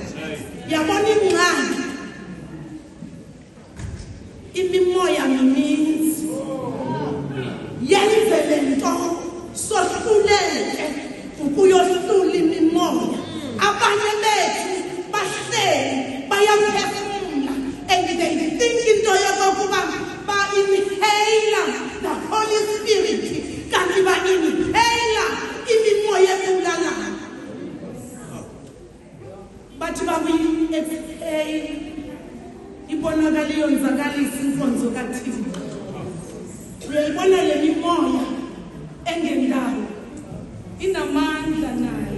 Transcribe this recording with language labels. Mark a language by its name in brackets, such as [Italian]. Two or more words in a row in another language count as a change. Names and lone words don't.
[Xhosa] Yabona ingxaki imimoya mininzi yenze lento sohluleke ukuyohlula imimoya. Abanye bethu bahleli bayaphefumula [English] and they think into [Xhosa] yokuba ba-inhaler [English] the Holy Spirit [Xhosa] kanti ba-inhaler imimoya ebulalayo. Bathi bakuyi-exhale ibonakala iyonzakalisa inkonzo kaThixo. Uyayibona le mimoya engendayo inamandla nayo.